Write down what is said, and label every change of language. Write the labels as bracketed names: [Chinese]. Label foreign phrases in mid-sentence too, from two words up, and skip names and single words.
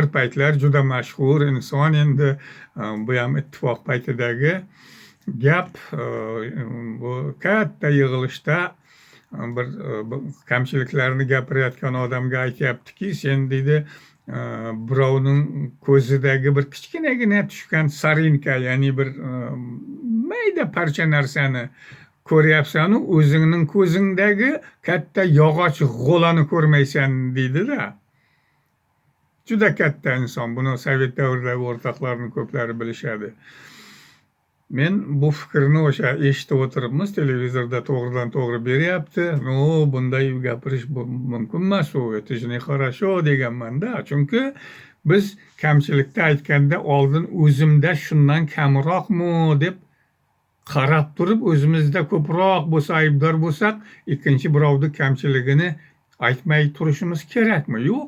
[Uzbek] paytlar juda mashhur inson, endi bu ham ittifoq paytidagi gap, bu katta yig'ilishda bir kamchiliklarni gapirayotgan odamga aytyaptiki, sen deydi birovning ko'zidagi bir kichkinagina tushgan sarinka, ya'ni bir mayda parcha narsani ko'ryapsan, o'zingning ko'zingdagi katta yog'och g'o'lani ko'rmaysan deydi-da. Juda katta inson, buni Sovet davridagi o'rtoqlarning ko'plari bilishadi. Men bu fikrni o'sha eshitib o'tiribmiz, televizorda to'g'ridan to'g'ri beryapti. Bunday gapirish mumkin emas, [Russian] это же нехорошо deganman-da. [Uzbek] Chunki biz kamchilikda aytganda oldin o'zimda shundan kamroqmi deb qarab turib, o'zimizda ko'proq bo'lsa, aybdor bo'lsak, ikkinchi birovning kamchiligini aytmay turishimiz kerakmi? Yo'q.